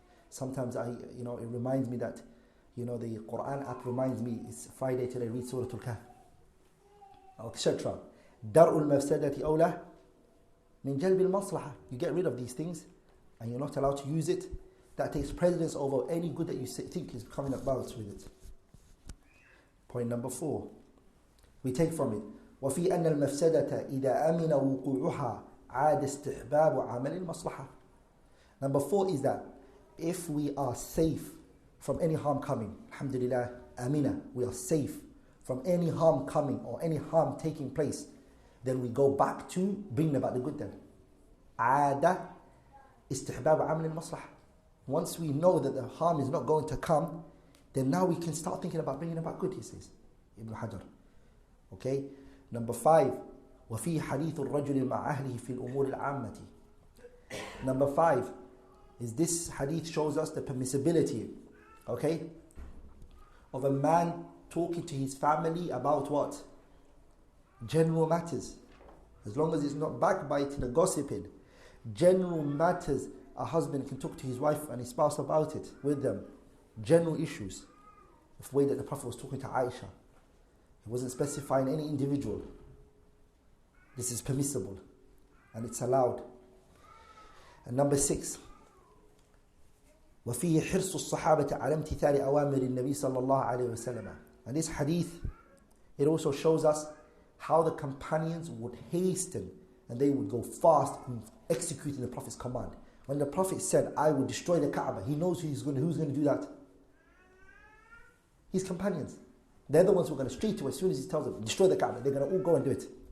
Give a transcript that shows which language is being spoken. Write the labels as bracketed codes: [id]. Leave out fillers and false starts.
[en] Sometimes it reminds me that, the Quran app reminds me, it's Friday till I read Surah Al-Kahf, etc. [ar] Dar'ul mafsadati awla min jalb al-maslaha. [en] You get rid of these things and you're not allowed to use it. That takes precedence over any good that you think is coming about with it. Point number 4. We take from it, [ar] وفي أن المفسدة إذا أمن وقوعها عاد استحباب عمل المصلحة. [en] Number 4 is that if we are safe from any harm coming, alhamdulillah, amina, we are safe from any harm coming or any harm taking place, then we go back to bringing about the good then. [ar] عاد استحباب عمل المصلحة. [en] Once we know that the harm is not going to come, then now we can start thinking about bringing about good, he says, Ibn Hajar. Okay? Number 5, [ar] وفي حديث الرجل مع أهله في الأمور العامة. [en] Number 5 is this hadith shows us the permissibility, okay, of a man talking to his family about what? General matters. As long as it's not backbiting or gossiping. General matters, a husband can talk to his wife and his spouse about it with them. General issues. The way that the Prophet was talking to Aisha. He wasn't specifying any individual. This is permissible and it's allowed. And number 6, [ar] وفيه حرص الصحابة على امتثال أوامر النبي صلى الله عليه وسلم. [en] And this hadith, it also shows us how the companions would hasten and they would go fast in executing the Prophet's command. When the Prophet said, I will destroy the Kaaba, he knows who's going to do that. His companions. They're the ones who are going to straight away, as soon as he tells them, destroy the Kaaba, they're going to all go and do it.